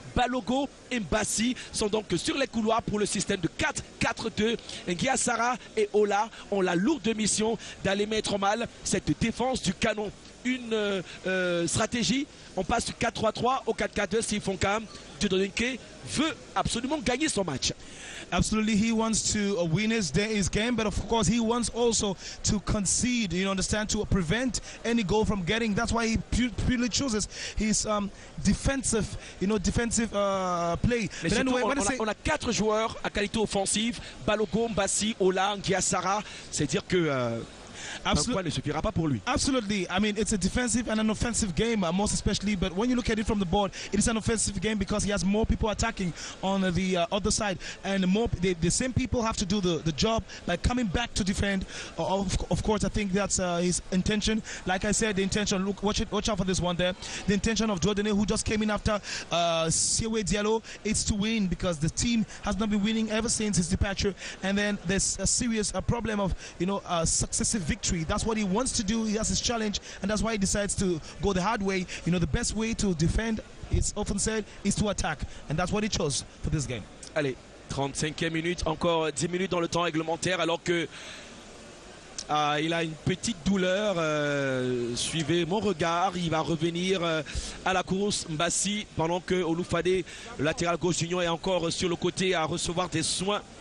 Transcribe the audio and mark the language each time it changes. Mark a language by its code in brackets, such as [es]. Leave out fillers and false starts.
[fr] Balogo et Mbassi sont donc sur les couloirs pour le système de 4-4-2. Guiassara et Ola ont la lourde mission d'aller mettre en mal cette défense du canon. Une stratégie, on passe du 4-3-3 au 4-4-2 s'ils font quand même. Dieudonné veut absolument gagner son match. [en] Absolutely, he wants to win his game, but of course he wants also to concede, you understand, to prevent any goal from getting. That's why he purely chooses his defensive, play. [fr] Mais [en] But [fr] surtout, [en] anyway, [fr] on a 4 joueurs à qualité offensive, Balogo, Mbassi, Ola, Guiassara. C'est-à-dire que un point ne suffira pas pour lui. [en] Absolutely. I mean, it's a defensive and an offensive game, most especially. But when you look at it from the board, it is an offensive game because he has more people attacking on the other side, and the same people have to do the job, like coming back to defend. Of course, I think that's his intention. Like I said, the intention. Look, watch out for this one there. The intention of Dieudonné, who just came in after Siewe Diallo, is to win because the team has not been winning ever since his departure. And then there's a serious problem of successive victory. That's what he wants to do. He has his challenge, and that's why he decides to go the hard way. The best way to defend, it's often said, is to attack, and that's what he chose for this game. [fr] Allez, 35e minute, encore 10 minutes dans le temps réglementaire, alors que il a une petite douleur. Suivez mon regard, il va revenir à la course. Mbassi, pendant que Oloufade, le latéral gauche d'Union, est encore sur le côté à recevoir des soins.